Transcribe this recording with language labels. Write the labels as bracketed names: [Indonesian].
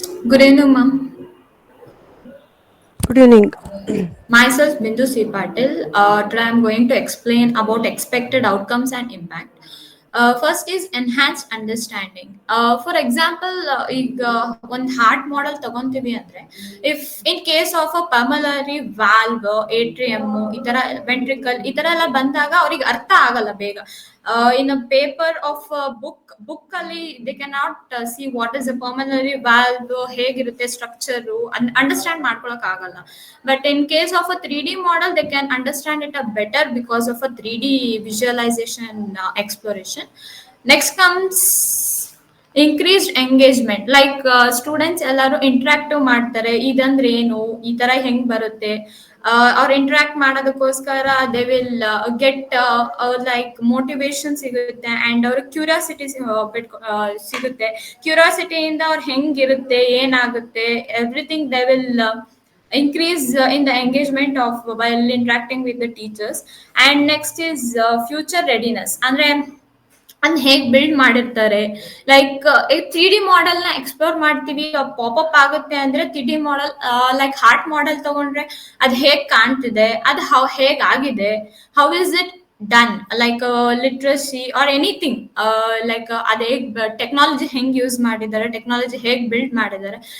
[English] Good evening, ma'am. Good evening. Myself, Bindu C. Patil. Today I'm going to explain about expected outcomes and impact. First is enhanced understanding. [Kannada] For example, ಈಗ ಒಂದು heart model ತಗೊಂತೀವಿ ಅಂದ್ರೆ, [English] if in case of a [Kannada] pulmonary valve, ಏಟ್ರಿಯಮ್, ಈ ತರ ventricle, ಈ ತರ ಎಲ್ಲ ಬಂದಾಗ ಅವ್ರಿಗೆ ಅರ್ಥ ಆಗಲ್ಲ ಬೇಗ. [English] In a paper of a book ಅಲ್ಲಿ they cannot see what is a pulmonary valve, [Kannada] ಹೇಗಿರುತ್ತೆ ಸ್ಟ್ರಕ್ಚರ್, ಅಂಡರ್ಸ್ಟ್ಯಾಂಡ್ ಮಾಡ್ಕೊಳಕ್ ಆಗಲ್ಲ. [English] But in case of a 3D model, they can understand it a better because of a 3D visualization exploration. Next comes increased engagement, [Kannada] like students ಎಲ್ಲರೂ interactive ಮಾಡ್ತಾರೆ, ಇದಂದ್ರೆ ಏನು, ಈ ತರ ಹೆಂಗ್ ಬರುತ್ತೆ, ಅವ್ರು ಇಂಟ್ರಾಕ್ಟ್ ಮಾಡೋದಕ್ಕೋಸ್ಕರ [English] they will get like [Kannada] motivation ಸಿಗುತ್ತೆ ಅಂಡ್ ಅವ್ರ ಕ್ಯೂರಿಯಾಸಿಟಿ ಸಿಗುತ್ತೆ. ಕ್ಯೂರಿಯಾಸಿಟಿಯಿಂದ ಅವ್ರು ಹೆಂಗಿರುತ್ತೆ, ಏನಾಗುತ್ತೆ, [English] Everything they will increase in the engagement of while interacting with the teachers. And next is future readiness, [Kannada] ಅಂದ್ರೆ ಅದ್ ಹೇಗ್ ಬಿಲ್ಡ್ ಮಾಡಿರ್ತಾರೆ. ಲೈಕ್ 3D ಮಾಡೆಲ್ ನ ಎಕ್ಸ್ಪ್ಲೋರ್ ಮಾಡ್ತೀವಿ, ಪಾಪಪ್ ಆಗುತ್ತೆ ಅಂದ್ರೆ 3D model, like heart model ತಗೊಂಡ್ರೆ ಅದ್ ಹೇಗ್ ಕಾಣ್ತಿದೆ, ಅದ್ ಹೇಗ್ ಆಗಿದೆ, [English] how is it done, [Kannada] like literacy or anything, like ಅದೇ ಟೆಕ್ನಾಲಜಿ ಹೆಂಗ್ ಯೂಸ್ ಮಾಡಿದ್ದಾರೆ, ಟೆಕ್ನಾಲಜಿ ಹೇಗ್ ಬಿಲ್ಡ್ ಮಾಡಿದ್ದಾರೆ.